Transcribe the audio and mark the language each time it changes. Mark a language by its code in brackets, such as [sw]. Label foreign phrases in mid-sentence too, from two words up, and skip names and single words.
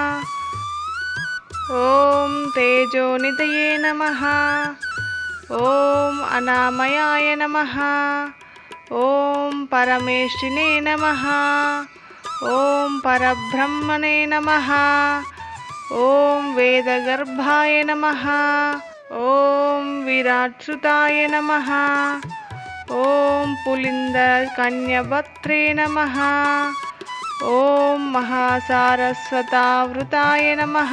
[sa] ఓం తేజోనిధయే నమః. ఓం అనామయాయ నమః. ఓం పరమేష్ఠినే నమః. ఓం పరబ్రహ్మణే నమః. ॐ वेदगर्भाय नमः। ॐ विराट्सुताय नमः। ॐ पुलिन्दकन्यवक्त्रे नमः। ॐ महासारस्वतावृताय नमः।